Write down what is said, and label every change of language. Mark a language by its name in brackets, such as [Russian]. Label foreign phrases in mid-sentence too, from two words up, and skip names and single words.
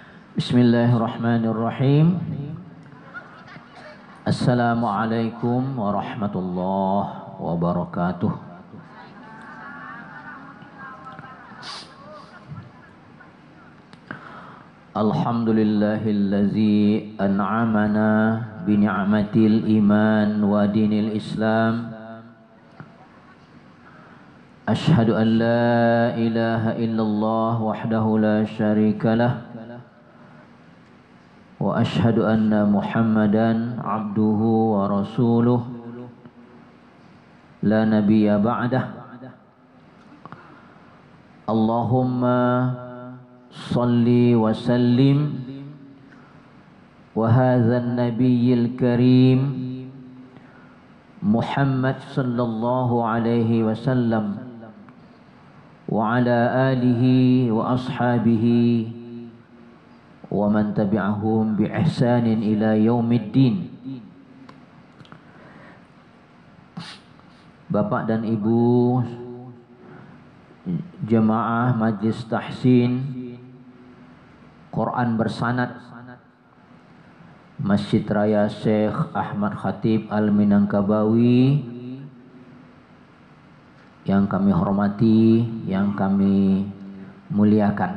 [Arabic] بسم الله الرحمن الرحيم. السلام عليكم ورحمة الله وبركاته. الحمد لله الذي أنعمنا بنعمة الإيمان ودين الإسلام. أشهد أن لا إله إلا الله وحده لا شريك له. وأشهد أن محمدا عبده ورسوله لا نبي بعده. اللهم صل وسلم وهذا النبي الكريم محمد صلى الله عليه وسلم وعلى آله وأصحابه ومن تبعهم بإحسان إلى يوم الدين. [Indonesian] Bapak dan Ibu jemaah Majlis Tahsin Quran Bersanad Masjid Raya Syekh Ahmad Khatib Al-Minangkabawi yang kami hormati, yang kami muliakan.